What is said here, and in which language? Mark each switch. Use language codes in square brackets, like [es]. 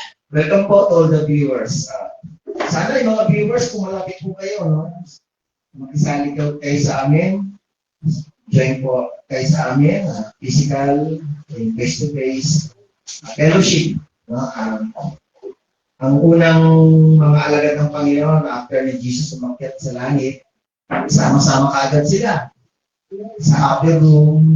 [en] Welcome po to all the viewers. [tl] Sana yung mga viewers, kung malapit po kayo, no? Makisali kayo sa amin. Join po kayo sa amin. [en] Physical, face-to-face, fellowship. No? [tl] Ang unang mga alagad ng Panginoon after ni Jesus umakyat sa langit, sama-sama kaagad sila sa upper room.